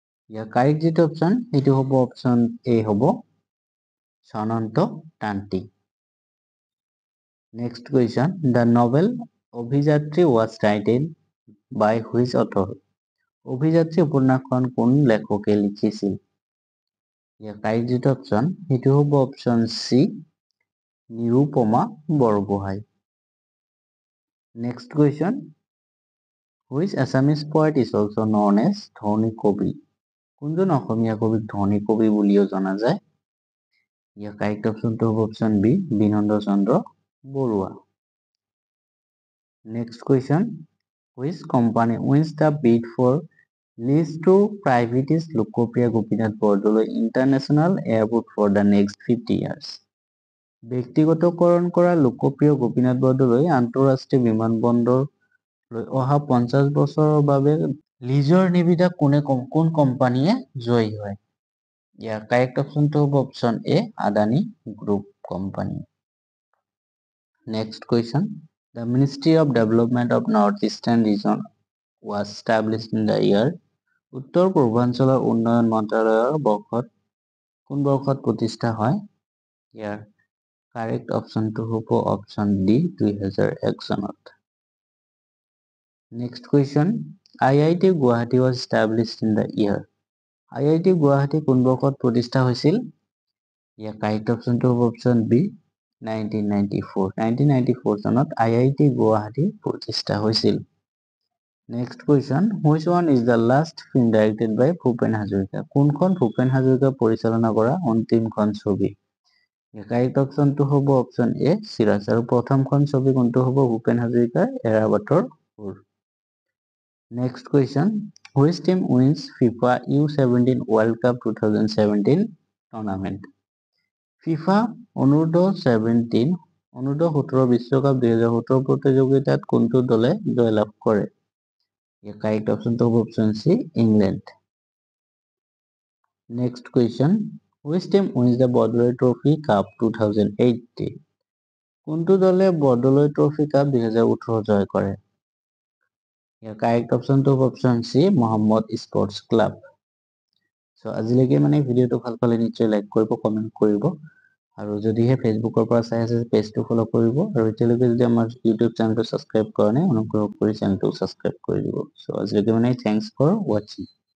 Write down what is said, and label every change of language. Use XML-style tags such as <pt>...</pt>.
<as>ইয়াৰ correct যিটো option সেইটো হ'ব অপশ্যন এ হ'ব সনন্ত Tanti.</as> <en>Next question. The novel Obhijatri was written by which author?</en> <as>অভিযাত্ৰী উপন্যাসখন কোন লেখকে লিখিছিল? ইয়াৰ কাৰেক্ট যিটো অপশ্যন সেইটো হ'ব option C Nirupama Borgohain.</as> <en>Next question. Which Assamese poet is also known as ধনী কবি?</en> <as>কোনজন অসমীয়া কবিক ধনী কবি বুলিও জনা যায়? ইয়াৰ কাৰেক্ট অপশ্যনটো হ'ব option B Binanda Chandra Barua.</as> <en>Next question. Which company wins the bid for lease to privatist Lokopriya Gopinath Bordoloi International Airport for the next 50 years?</en> <as>ব্যক্তিগতকৰণ কৰা লোকপ্ৰিয় গোপীনাথ বৰদলৈ আন্তঃৰাষ্ট্ৰীয় বিমানবন্দৰ লৈ অহা 50 বছৰৰ বাবে লিজৰ নিবিদা কোন কোম্পানীয়ে জয়ী হয়? ইয়াৰ কাৰেক্ট অপশ্যনটো হ'ব option A Adani group company.</as> <en>Next question. The Ministry of Development of North-Eastern Region was established in the year</en> <as>উত্তৰ পূৰ্বাঞ্চলৰ উন্নয়ন মন্ত্ৰালয়ৰ কোন বৰ্ষত প্ৰতিষ্ঠা হয়? ইয়াৰ কাৰেক্ট অপশ্যনটো হ'ব অপশ্যন ডি 2001 চনত।</as> <en>Next question. IIT Guwahati was established in the year.</en> <as>IIT Guwahati কোন বৰ্ষত প্ৰতিষ্ঠা হৈছিল? ইয়াৰ কাৰেক্ট অপশ্যনটো হ'ব অপশ্যন বি 1994 চনত IIT Guwahati প্ৰতিষ্ঠা হৈছিল।</as> <en>Next question. Which one is the last film directed by Bhupen Hazarika?</en> <as>কোনখন ভূপেন হাজৰিকা পৰিচালনা কৰা অন্তিমখন ছবি? কাৰেক্ট অপশ্যনটো হ'ব অপশ্যন এ চিৰাজ আৰু প্ৰথমখন ছবি কোনটো হ'ব ভূপেন হাজৰিকাৰ এৰাবাটৰ সুৰ।</as> <en>Next question. Which team wins FIFA U17 World Cup 2017 tournament?</en> <as>FIFA অনুৰ্ধ-17 অনুৰ্ধ-17 বিশ্বকাপ 2017 প্ৰতিযোগিতাত কোনটো দলে জয়লাভ কৰে? ইয়াৰ কাৰেক্ট অপশ্যনটো হ'ব option C England.</as> <en>Next question. Which team wins the Bordoloi Trophy Cup 2018?</en> <as>কোনটো দলে বৰদলৈ ট্ৰফি কাপ 2018 জয় কৰে? ইয়াৰ কাৰেক্ট অপশ্যনটো হ'ব option C Mohammad sports club. So আজিলৈকে ভিডিঅ'টো ভাল পালে নিশ্চয় লাইক কৰিব, কমেণ্ট কৰিব আৰু যদিহে ফেচবুকৰ পৰা চাই আছে পেজটো ফলো কৰিব আৰু এতিয়ালৈকে যদি আমাৰ ইউটিউব চেনেলটো ছাবস্ক্ৰাইব কৰা নাই অনুগ্ৰহ কৰি চেনেলটো ছাবস্ক্ৰাইব কৰি দিব। সো আজিলৈকে</as> <en>Thanks for ৱাচিং।</en>